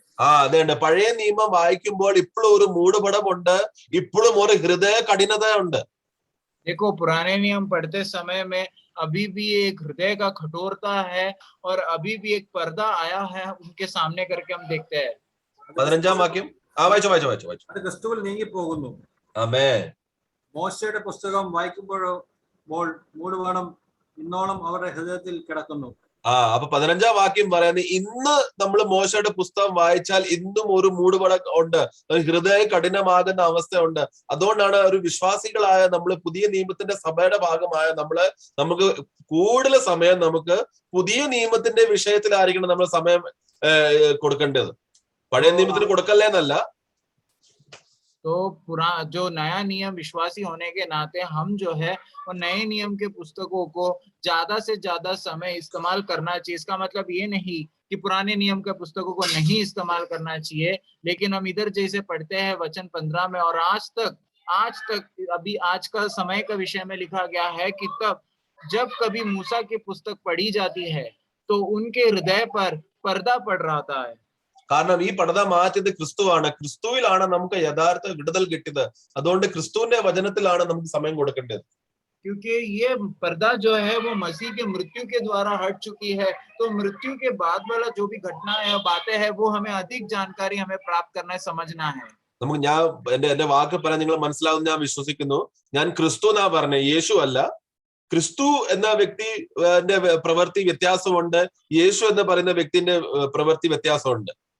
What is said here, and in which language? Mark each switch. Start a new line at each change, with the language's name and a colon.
Malayalam: അതുകൊണ്ട് പഴയ നിയമം വായിക്കുമ്പോൾ ഇപ്പോഴും ഒരു മൂടുപടമുണ്ട്, ഇപ്പോഴും ഒരു ഹൃദയ കഠിനത ഉണ്ട്.
Hindi: देखो पुराने नियम पढ़ते समय में अभी भी एक हृदय का कठोरता है और अभी भी एक पर्दा आया है उनके सामने करके हम देखते हैं.
Malayalam: 15-ാം വാക്യം വായിച്ചു. അത് ക്രിസ്തുവിൽ നീങ്ങിപ്പോകുന്നു. ആമേൻ. മോശയുടെ പുസ്തകം വായിക്കുമ്പോഴോ മൂടുപടം ഇന്നോളം അവരുടെ ഹൃദയത്തിൽ കിടക്കുന്നു. അപ്പൊ 15-ാം വാക്യം പറയുന്നത് ഇന്ന് നമ്മൾ മോശയുടെ പുസ്തകം വായിച്ചാൽ ഇന്നും ഒരു മൂടുപടം ഉണ്ട്, ഹൃദയ കഠിനമാകുന്ന അവസ്ഥയുണ്ട്. അതുകൊണ്ടാണ് ഒരു വിശ്വാസികളായ നമ്മൾ പുതിയ നിയമത്തിന്റെ സഭയുടെ ഭാഗമായ നമുക്ക് കൂടുതൽ സമയം നമുക്ക് പുതിയ നിയമത്തിന്റെ വിഷയത്തിലായിരിക്കണം നമ്മൾ സമയം കൊടുക്കേണ്ടത്. പഴയ നിയമത്തിന് കൊടുക്കല്ലേ എന്നല്ല.
Hindi: तो जो नया नियम विश्वासी होने के नाते हम जो है वो नए नियम के पुस्तकों को ज्यादा से ज्यादा समय इस्तेमाल करना चाहिए. इसका मतलब ये नहीं कि पुराने नियम के पुस्तकों को नहीं इस्तेमाल करना चाहिए, लेकिन हम इधर जैसे पढ़ते हैं वचन 15 में और आज तक अभी आज का समय का विषय में लिखा गया है कि तब जब कभी मूसा की पुस्तक पढ़ी जाती है तो उनके हृदय पर पर्दा पड़ रहा है.
Malayalam: കാരണം ഈ പർദ്ദ മാറ്റിയത് ക്രിസ്തുവാണ്. ക്രിസ്തുവിലാണ് നമുക്ക് യഥാർത്ഥ വിടുതൽ കിട്ടിയത്. അതുകൊണ്ട് ക്രിസ്തുവിന്റെ വചനത്തിലാണ് നമുക്ക് സമയം കൊടുക്കേണ്ടത്.
Hindi: क्योंकि ये पर्दा जो है वो मसीह के मृत्यु के द्वारा हट चुकी है, तो मृत्यु के बाद वाला जो भी घटना है बातें है वो हमें अधिक जानकारी हमें प्राप्त करना है, समझना है.
Malayalam: നമുക്ക് ഞാൻ എന്റെ വാക്ക് പറയാൻ നിങ്ങൾ മനസ്സിലാവുന്ന ഞാൻ വിശ്വസിക്കുന്നു. ഞാൻ ക്രിസ്തു എന്നാ പറഞ്ഞ, യേശു അല്ല. ക്രിസ്തു എന്ന വ്യക്തി പ്രവൃത്തി വ്യത്യാസമുണ്ട്, യേശു എന്ന് പറയുന്ന വ്യക്തിന്റെ പ്രവൃത്തി വ്യത്യാസമുണ്ട്.